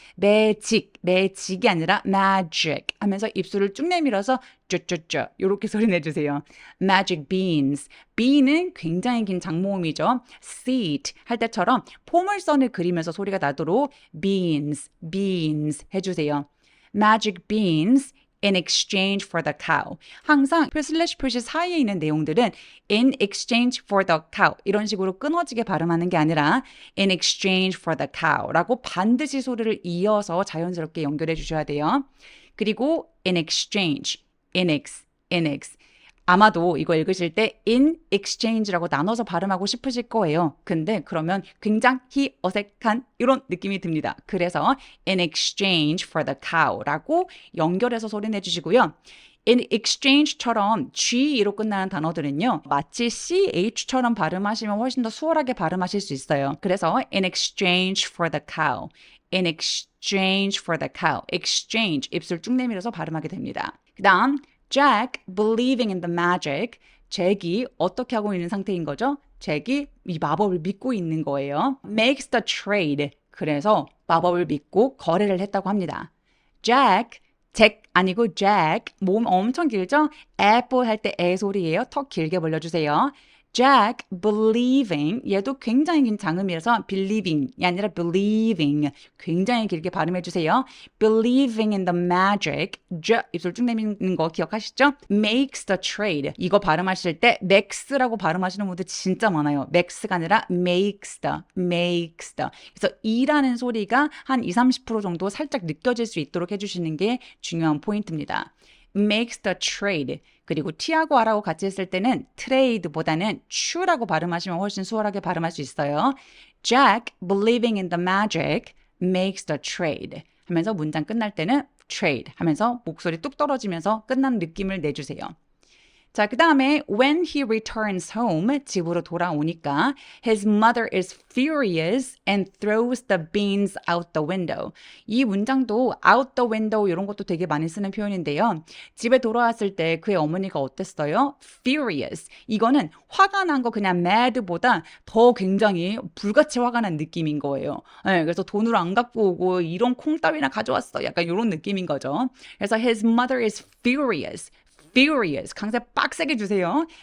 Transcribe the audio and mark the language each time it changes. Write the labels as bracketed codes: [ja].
[ko] 매직이 아니라 magic 하면서 입술을 쭉 내밀어서 쭈쭈쭈 이렇게 소리 내주세요. [en] magic beans. [ko] be는 굉장히 긴 장모음이죠. seat 할 때처럼 포물선을 그리면서 소리가 나도록 beans 해주세요. [en] magic beans in exchange for the cow. [ko] 항상 슬래시 표시 사이에 있는 내용들은 [en] in exchange for the cow [ko] 이런 식으로 끊어지게 발음하는 게 아니라 in exchange for the cow 라고 반드시 소리를 이어서 자연스럽게 연결해 주셔야 돼요. [en] 그리고 in exchange, in ex. [ko] 아마도 이거 읽으실 때 in exchange라고 나눠서 발음하고 싶으실 거예요. 근데 그러면 굉장히 어색한 이런 느낌이 듭니다. 그래서 [en] in exchange for the cow [ko] 라고 연결해서 소리 내주시고요. [en] in exchange [ko] 처럼 G로 끝나는 단어들은요. 마치 CH처럼 발음하시면 훨씬 더 수월하게 발음하실 수 있어요. 그래서 [en] in exchange for the cow. in exchange for the cow. [ko] exchange 입술 쭉 내밀어서 발음하게 됩니다. 그 다음 [en] Jack believing in the magic. [ko] 잭이 어떻게 하고 있는 상태인 거죠? 잭이 이 마법을 믿고 있는 거예요. [en] makes the trade. [ko] 그래서 마법을 믿고 거래를 했다고 합니다. Jack, 잭 아니고 Jack. 몸 엄청 길죠? apple 할 때 에 소리예요. 턱 길게 벌려주세요. Jack believing 얘도 굉장히 긴 장음이라서 believing이 아니라 believing 굉장히 길게 발음해 주세요. [en] believing in the magic [ko] 입술 쭉 내미는 거 기억하시죠? [en] makes the trade [ko] 이거 발음하실 때 max라고 발음하시는 분들 진짜 많아요. max가 아니라 [en] makes the [ko] 그래서 이라는 소리가 한 20-30% 정도 살짝 느껴질 수 있도록 해주시는 게 중요한 포인트입니다. [en] makes the trade [ko] 그리고 T하고 R하고 같이 했을 때는 trade보다는 추라고 발음하시면 훨씬 수월하게 발음할 수 있어요. [en] Jack, believing in the magic, makes the trade [ko] 하면서 문장 끝날 때는 trade 하면서 목소리 뚝 떨어지면서 끝나는 느낌을 내주세요. [en] 자, [ko] 그 다음에 [en] when he returns home, [ko] 집으로 돌아오니까 [en] his mother is furious and throws the beans out the window. [ko] 이 문장도 [en] out the window [ko] 이런 것도 되게 많이 쓰는 표현인데요. 집에 돌아왔을 때 그의 어머니가 어땠어요? [en] furious. [ko] 이거는 화가 난 거 그냥 mad보다 더 굉장히 불같이 화가 난 느낌인 거예요. 네, 그래서 돈을 안 갖고 오고 이런 콩따위나 가져왔어. 약간 이런 느낌인 거죠. 그래서 [en] his mother is furious. [ko] furious 강세 빡세게 주세요.